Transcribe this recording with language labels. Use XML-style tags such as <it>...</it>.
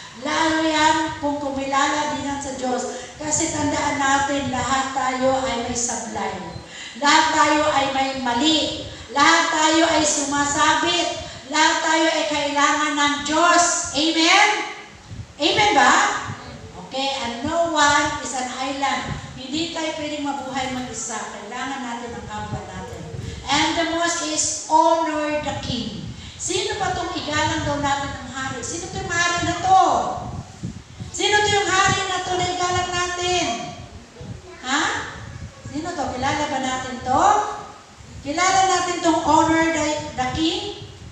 <tl>Lalo yan kung kumilala din yan sa Diyos. Kasi tandaan natin, lahat tayo ay may sablay. Lahat tayo ay may mali. Lahat tayo ay sumasabit. Lahat tayo ay kailangan ng Diyos. Amen? Amen ba?</tl> <en>Okay, and no one is an island.</en> <tl>Hindi tayo pwedeng mabuhay mag-isa. Kailangan natin ang kapwa natin.</tl> <en>And the most is honor the king.</en> <tl>Sino ba itong igalang daw natin ang hari? Sino ito yung hari na to? Sino ito yung hari na to na igalang natin? Ha? Sino to? Kilala ba natin to? Kilala natin itong</tl> <en>honor the king?</en>